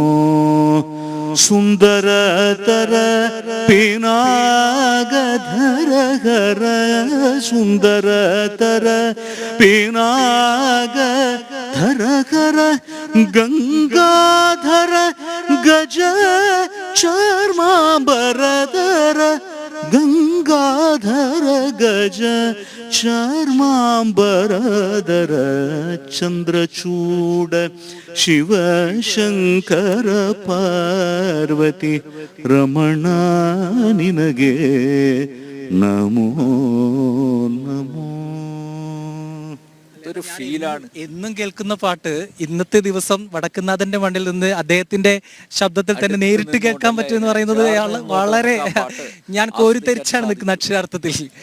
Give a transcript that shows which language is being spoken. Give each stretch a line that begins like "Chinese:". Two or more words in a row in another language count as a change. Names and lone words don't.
Kannada: ಸುಂದರತರ ಪಿನಾಗಧರ ಹರ, ಸುಂದರತರ ಪಿನಾಗ ಧರ ಹರ, ಗಂಗಾಧರ ಗಜ ಚರ್ಮಾಂಬರಧರ, ಗಂಗಾಧರ ಗಜ ಚರ್ಮಾಂಬರಧರ. ಚಂದ್ರಚೂಡ ಶಿವಶಂಕರ ಪಾರ್ವತಿ ರಮಣ ನಿನಗೆ നമോ നമോ.
Malayalam: ഒരു ഫീലാണ് എന്നും കേൾക്കുന്ന പാട്ട്. ഇന്നത്തെ ദിവസം വടക്കുന്നാഥന്റെ മണ്ണിൽ നിന്ന് അദ്ദേഹത്തിന്റെ ശബ്ദത്തിൽ തന്നെ നേരിട്ട് കേൾക്കാൻ പറ്റുമെന്ന് പറയുന്നത് വളരെ, ഞാൻ കോരിത്തരിച്ചാണ് നിൽക്കുന്ന അക്ഷരാർത്ഥത്തിൽ.